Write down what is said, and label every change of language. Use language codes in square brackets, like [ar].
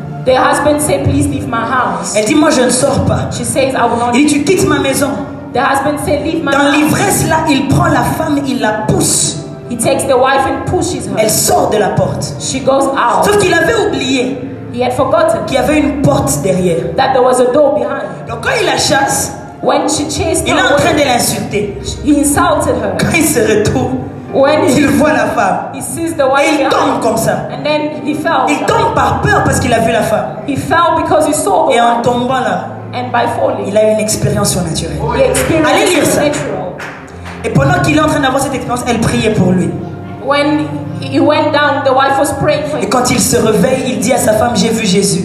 [en] The husband said, please leave my house. [fr] Elle dit, moi je ne sors pas. [en] She says, I will not. [fr] Il dit, tu quittes ma maison. [en] The husband said, leave my house. [fr] Dans l'ivresse là, il prend la femme, il la pousse. [en] He takes the wife and pushes her. [fr] Elle sort de la porte. [en] She goes out. [fr] Sauf qu'il avait oublié [en] He had forgotten [fr] qu'il y avait une porte derrière. [en] that there was a door behind. [fr] Donc quand il la chasse, [en] when she chased [fr] il est en train de l'insulter. [en] He insulted her. [fr] Quand il se retourne, il voit la femme. [en] He sees the wife [fr] et il tombe comme ça. [en] And then he fell. [fr] Il tombe par peur parce qu'il a vu la femme. [en] He fell because he saw the [fr] et en tombant là, [en] and by falling, [fr] il a une expérience surnaturelle. Allez lire ça. Et pendant qu'il est en train d'avoir cette expérience, elle priait pour lui. [en] When he went down, the wife was praying for him. [fr] Et quand il se réveille, il dit à sa femme, j'ai vu Jésus.